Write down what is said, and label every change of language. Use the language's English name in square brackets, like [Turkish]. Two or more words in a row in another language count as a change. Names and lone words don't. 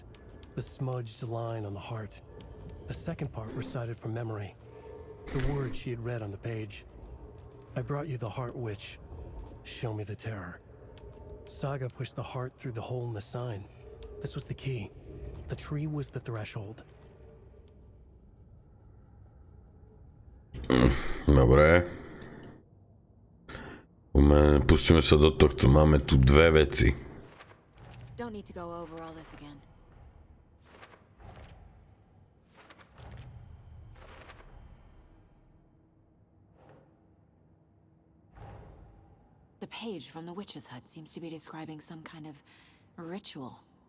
[English] The smudged line on the heart. The second part recited from memory. The words she had read on the page. I brought you the heart, witch. Show me the terror. Saga pushed the heart through the hole in the sign. This was the key. The tree was the threshold. [Slovak] Dobre. Pustíme sa do tohto. Máme tu dve veci. [English] Don't need to go over all this again. The page from the witch's hut seems to be describing some kind of ritual.